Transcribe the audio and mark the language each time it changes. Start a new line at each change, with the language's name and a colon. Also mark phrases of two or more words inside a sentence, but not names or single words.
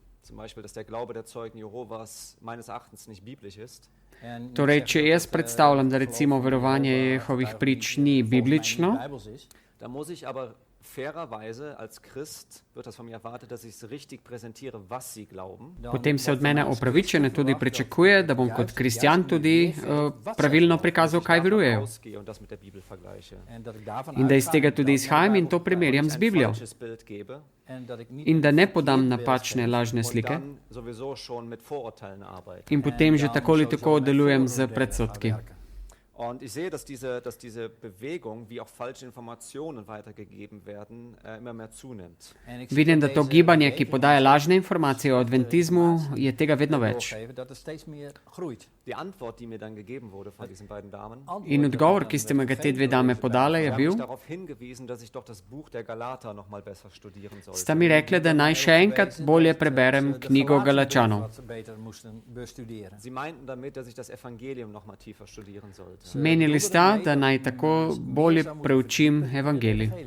Slovenian: Torej, če jaz predstavljam, da recimo verovanje Jehovih prič ni biblično, potem se od mene upravičeno tudi pričakuje, da bom kot kristjan tudi pravilno prikazal, kaj verujejo. In da iz tega tudi izhajam in to primerjam z Biblijo. In da ne podam napačne, lažne slike. In potem že tako ali tako delujem z predsodki.
German: Und ich sehe, dass diese Bewegung, wie auch falsche Informationen weitergegeben werden, immer mehr zunimmt.
Slovenian: Vidim, da to gibanje, ki podaja lažne informacije o adventizmu, je tega vedno več.
German: Die Antwort, die mir dann gegeben wurde von diesen beiden Damen,
Slovenian: in odgovor, ki ste me ga te dve dame podale, je bil, sta mi rekli, da naj še enkrat bolje preberem knjigo Galačanov. Menili sta, da naj tako bolje preučim evangelij.